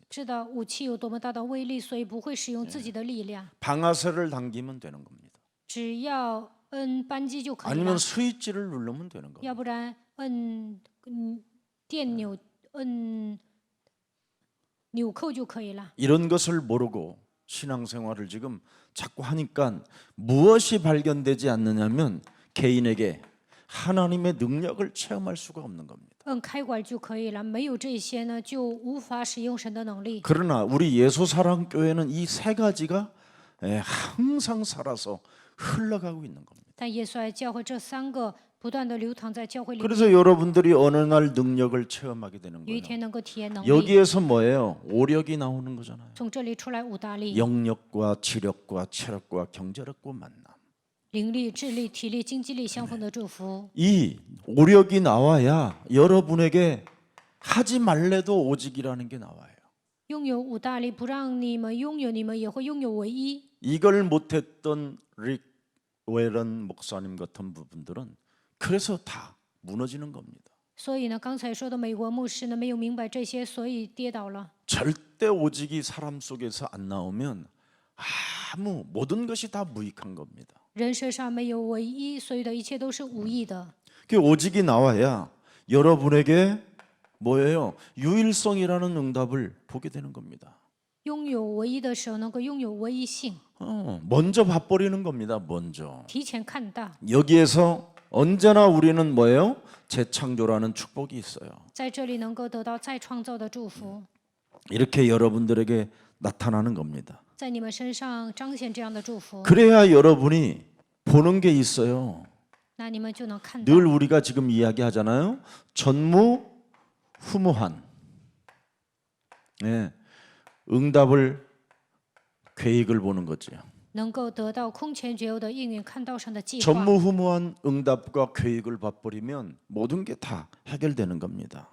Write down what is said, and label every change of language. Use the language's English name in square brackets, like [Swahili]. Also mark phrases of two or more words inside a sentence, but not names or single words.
[Chinese] 知道武器有多么大的威力，所以不会使用自己的力量， [Korean] 방아쇠를 당기면 되는 겁니다. [Chinese] 只要摁扳机就可以了 [Korean] 아니면 ， 스위치를 누르면 되는 겁니다. [Chinese] 要不然摁电钮摁纽扣就可以了。 [Korean] 이런 것을 모르고 신앙생활을 지금 자꾸 하니까 무엇이 발견되지 않느냐면 개인에게 하나님의 능력을 체험할 수가 없는 겁니다. [Chinese] 摁开关就可以了，没有这些呢，就无法使用神的能力。 [Korean] 그러나 우리 예수사랑교회는 이 세 가지가 항상 살아서 흘러가고 있는 겁니다. [Chinese] 但耶稣爱教会这三个不断的流淌在教会里面， [Korean] 그래서 여러분들이 어느 날 능력을 체험하게 되는 [Chinese] 有一 [Korean] 거예요. [Chinese] 天能够体验能力。 [Korean] 여기에서 뭐예요? 오력이 나오는 거잖아요. [Chinese] 从这里出来五大力： [Korean] 영력과 지력과 체력과 경제력과 만남. [Chinese] 灵力、智力、体力、经济力相逢的祝福。 [Korean] 이 오력이 나와야 여러분에게 하지 말래도 오직이라는 게 나와요. [Chinese] 拥有五大力，不让你们拥有，你们也会拥有唯一。 [Korean] 이걸 못했던 릭 웨런 목사님 같은 부분들은 그래서 다 무너지는 겁니다. [Chinese] 所以呢，刚才说的美国牧师呢，没有明白这些，所以跌倒了。 [Korean] 절대 오직이 사람 속에서 안 나오면 모든 것이 다 무익한 겁니다. [Chinese] 人身上没有唯一，所有的一切都是无益的。 [Korean] 그 오직이 나와야 여러분에게 뭐예요? 유일성이라는 응답을 보게 되는 겁니다. [Chinese] 拥有唯一的时候，能够拥有唯一性， [Korean] 먼저 봐버리는 겁니다. 먼저. [Chinese] 提前看到。 [Korean] 여기에서 언제나 우리는 뭐예요? 재창조라는 축복이 있어요. [Chinese] 在这里能够得到再创造的祝福， [Korean] 이렇게 여러분들에게 나타나는 겁니다. [Chinese] 在你们身上彰显这样的祝福， [Korean] 그래야 여러분이 보는 게 있어요. [Chinese] 那你们就能看到。 [Korean] 늘 우리가 지금 이야기하잖아요. 전무후무한. 네, 응답을 계획을 보는 거죠. [Chinese] 能够得到空前绝后的应允，看到上的计划， [Korean] 전무후무한 응답과 계획을 봐버리면 모든 게 다 해결되는 겁니다.